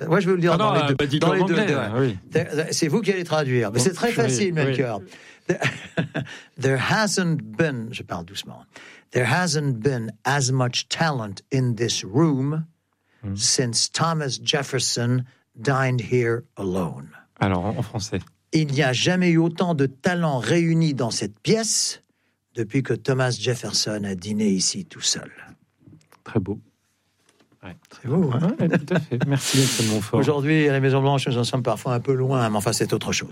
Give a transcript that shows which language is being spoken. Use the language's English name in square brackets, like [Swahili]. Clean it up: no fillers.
[French] Moi, je vais vous le dire dans les deux. Anglais, C'est vous qui allez traduire. Mais c'est très facile, Melchior. [English] There hasn't been, [French] je parle doucement, [English] there hasn't been as much talent in this room since Thomas Jefferson dined here alone. [French] Alors, en français. Il n'y a jamais eu autant de talents réunis dans cette pièce depuis que Thomas Jefferson a dîné ici tout seul. Très beau. Ouais. Très beau. Ouais, tout à fait. Merci, M. Montfort. Aujourd'hui, à la Maison-Blanche, nous en sommes parfois un peu loin, mais enfin, c'est autre chose.